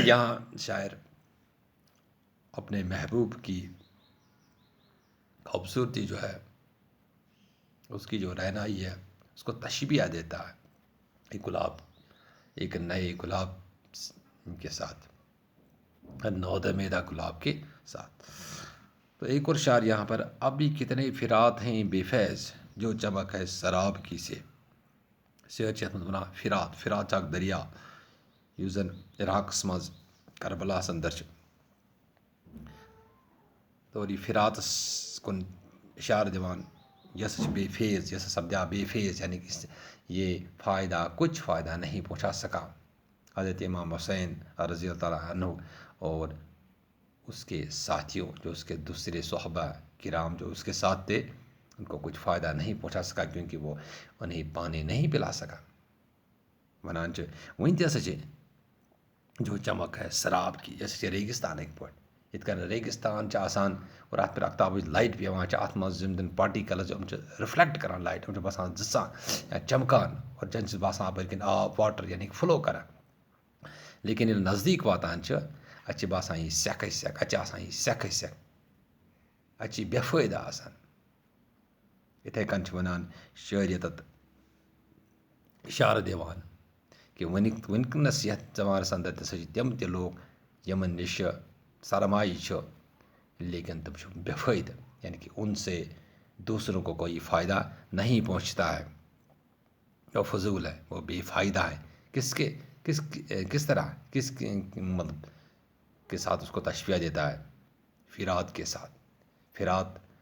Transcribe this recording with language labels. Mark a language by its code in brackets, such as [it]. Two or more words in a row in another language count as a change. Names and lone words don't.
[ur] یہاں شاعر اپنے محبوب کی خوبصورتی جو ہے، اس کی جو رہنائی ہے، اس کو تشبیہ دیتا ہے ایک گلاب، ایک نئے گلاب کے ساتھ، نود میدہ گلاب کے ساتھ۔ تو ایک اور شعر یہاں پر، اب بھی کتنے فرات ہیں بے فیض جو چمک ہے سراب کی سے، [ks] شعر چھ بنا فرات چاک دریا یُس زن عراقس مز کربلا اندر چھ، تو یہ فراتس کن اشارہ دیوان یس بے فیض، یس سپدیا بے فیض [ur] یعنی کہ یہ کچھ فائدہ نہیں پہنچا سکا حضرت امام حسین رضی اللہ تعالیٰ عنہ اور اس کے ساتھیوں، جو اس کے دوسرے صحابہ کرام جو اس کے ساتھ تھے، ان کو کچھ فائدہ نہیں پہنچا سکا کیونکہ وہ انہیں پانی نہیں پلا سکا۔ [ks] ونان چھ وہیں تیسا چھ [ur] جو چمک ہے سراب کی جیسے ریگستان [ks] ایک پٲٹھۍ یِتھ کٔنۍ ریگستان چھِ آسان اور اَتھ پٮ۪ٹھ اختابٕچ لایٹ پیٚوان چھِ اَتھ منٛز یِم زَن پارٹِکلز یِم چھِ رِفلیکٹ کران لایٹ یِم چھِ باسان زٕژان یا چمکان اور زَن چھِ باسان اَپٲرۍ کِنۍ آب واٹر یعنی فلو کران لیکن ییٚلہِ نزدیٖک واتان چھِ اَتہِ چھِ باسان یہِ سٮ۪کھٕے سٮ۪کھ اَتہِ چھِ آسان یہِ سٮ۪کھٕے سٮ۪کھ اَتہِ چھِ یہِ بے فٲیدٕ آسان یِتھَے کٔنۍ چھِ وَنان شٲعر ییٚتَتھ اِشارٕ دِوان کہ وٕنکٮ۪نَس یَتھ زمانَس اندر تہِ ہسا چھِ تِم تہِ لوٗکھ یِمن نِش سرمایہ چھُ لیکن تم چھِ بے فٲیدٕ [ur] یعنی کہ ان سے دوسروں کو کوئی فائدہ نہیں پہنچتا ہے وہ فضول ہے وہ بے فائدہ ہے کس طرح مطلب کے ساتھ اس کو تشبیہ دیتا ہے فرات کے ساتھ فرات